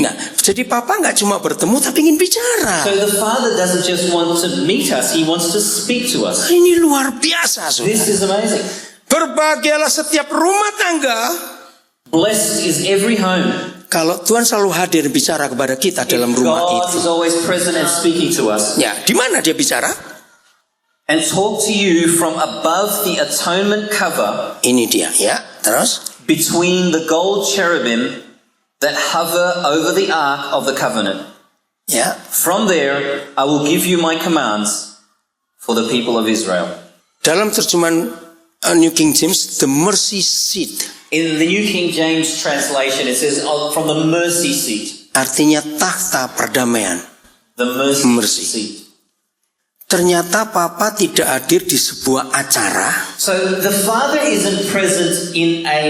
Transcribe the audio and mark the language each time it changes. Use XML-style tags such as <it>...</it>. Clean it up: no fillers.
<id>Nah, jadi Papa nggak cuma bertemu tapi ingin bicara.</id> <en>So the Father doesn't just want to meet us, He wants to speak to us.</en> <id>Ini luar biasa, saudara.</id> <en>This is amazing.</en> <id>Berbahagialah setiap rumah tangga</id> <en>Blessed is every home.</en> <id>kalau Tuhan selalu hadir bicara kepada kita dalam</id> <en>If</en> <id>rumah</id> <en>God</en> <id>itu.</id> <en>is always present and speaking to us.</en> <id>Ya, di mana dia bicara?</id> <en>And talk to you from above the atonement cover</en> <id>Ini dia, ya. Terus,</id> <en>between the gold cherubim that hover over the ark of the covenant.</en> <id>ya.</id> <en>From there I will give you my commands for the people of Israel.</en> <id>Dalam terjemahan New King James,</id> <en>the mercy seat. In the New King James translation, it says from the mercy seat.</en> <id>Artinya tahta perdamaian.</id> <en>The mercy Mercy. seat.</en> <id>Ternyata Papa tidak hadir di sebuah acara.</id> <en>So the Father isn't present in</en>